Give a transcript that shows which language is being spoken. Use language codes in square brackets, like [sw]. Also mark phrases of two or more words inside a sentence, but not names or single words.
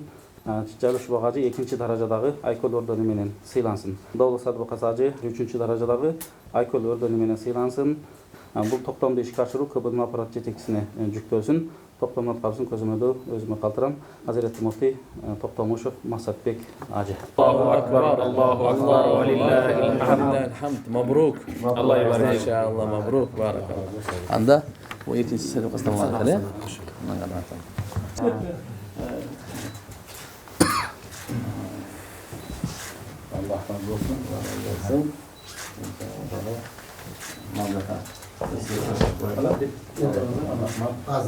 [ky] Жайлиев Чубак ажы экинчи даражадагы Айкөл ордени менен сыйлансын. Долсад ажы үчүнчү даражадагы Айкөл ордени менен сыйлансын. Бул токтомду ишке ашыруу КБД аппарат жетекчисине жүктөлсүн. Токтомдун аткарышын көзөмөлдөө өзүмө калтырам. Азиретти муфтий Токтомушев Максатбек ажы. [ar] الله أكبر الله أكبر ولله الحمد. مبروك. الله يبارك. إن شاء الله مبروك بارك الله. [ky] Анда бу экинчи Сайдок Астамулла эле. Аллах разы болсун. Азыр.